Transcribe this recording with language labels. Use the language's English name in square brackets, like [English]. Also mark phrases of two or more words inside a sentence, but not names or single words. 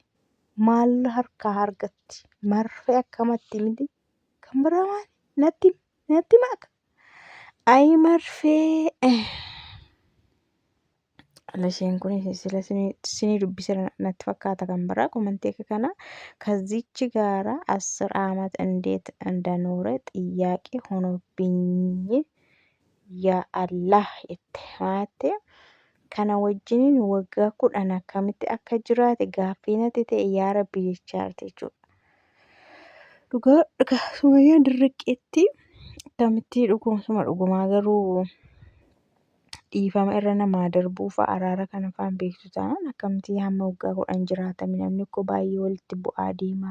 [Oromo] Maal harkaa argatti? Marfee akkamatti miti? Kan biraa maali? Natti maaka? Ayi marfee lasheen kun sila sini dubbisa natti fakkaata kan biraa komantii kana [Amharic] ከዚች ጋራ 10 ዓመት እንዴት እንደኖረ ጥያቄ ሆኖብኝ ያአላህ የተማተ [Oromo] kana wajjiniin waggaa 10 akkamitti akka jiraate gaaffii natti ta'e yaa rabbi jechaarte jechuudha. Dhugaa sumayyaan dirriqqeetti akkamitti dhugoomsuma dhugumaa garuu dhiifama irra namaa darbuu fa'a araara kana fa'aan beektu taanaan akkamitti hamma waggaa 10 jiraatame namni koo baay'ee walitti bu'aa deema.